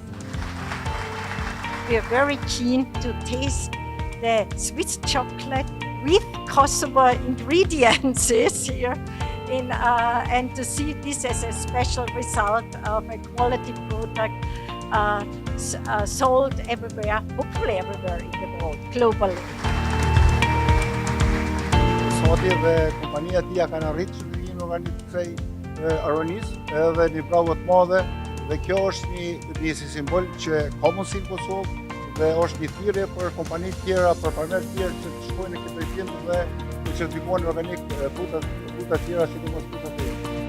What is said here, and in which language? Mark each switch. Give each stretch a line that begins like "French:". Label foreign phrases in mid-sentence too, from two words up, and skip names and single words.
English: We are very keen to taste the Swiss chocolate with Kosovo ingredients here, and to see this as a special result of a quality product sold everywhere, hopefully everywhere in the world, globally.
Albanian: Soti dhe kompania tia kanë arritur shëndrimin organik të kësaj aronisë, edhe një provë të madhe, dhe kjo është një simbol që ka mundësi në Kosovë dhe është një thirrje për kompani të tjera, për farmerë të tjerë që të shkojnë në këtë drejtim dhe të certifikojnë organik fruta të tjera, sidomos fruta të